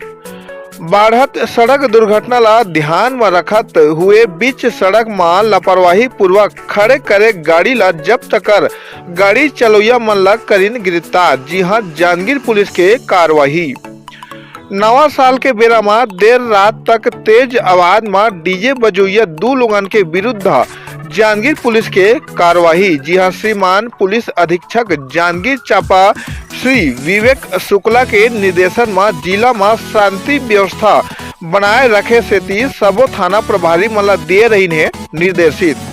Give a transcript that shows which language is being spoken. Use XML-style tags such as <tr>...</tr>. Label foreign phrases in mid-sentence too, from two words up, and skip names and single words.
<hne>बढ़त सड़क दुर्घटना ला ध्यान में रखत हुए बीच सड़क में लापरवाही पूर्वक खड़े करे गाड़ी ला जब्त कर गाड़ी चलैया मन ला करीन गिरफ्तार। जी हां, जांजगीर पुलिस के कार्रवाई। नवा साल के बेरा में देर रात तक तेज आवाज में डीजे बजोइया 2 लोगन के विरुद्ध जांजगीर पुलिस के कार्रवाई। जी हां, श्रीमान पुलिस अधीक्षक जांजगीर चांपा श्री विवेक शुक्ला के निर्देशन में जिला में शांति व्यवस्था बनाए रखे से सबो थाना प्रभारी मला दे रही है निर्देशित।</hne>